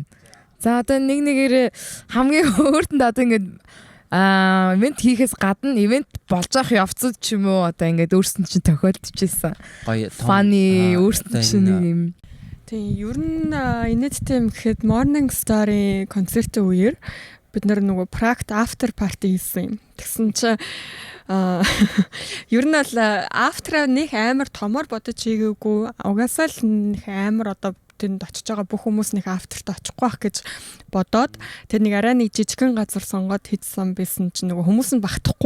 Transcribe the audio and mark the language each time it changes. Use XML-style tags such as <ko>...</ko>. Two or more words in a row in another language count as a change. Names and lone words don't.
<mn>За одоо нэгээрээ хамгийн өөртөнд одоо ингээд ивент хийхээс гадна ивент болж авах явцад ч юм уу одоо ингээд өөрсөнд чинь тохиолдчихсэн. Гоё фаны өөрсөнд чинь юм. Тийм ер нь инээдтэй юм гэхэд Morning Star-ийн концертын үеэр бид нөгөө Prague</mn> <en>after party</en> <mn>хийсэн юм. Тэгсэн чинь ер нь бол after нэг амар томор бодож хийгээгүй угаасаа л нэг амар одоо тэнд очиж байгаа бүх хүмүүс нэг afterт очихгүй байх гэж бодоод тэр нэг арай нэг жижигхэн газар сонгоод хийсэн байсан чинь нөгөө хүмүүс нь багтахгүй.</mn>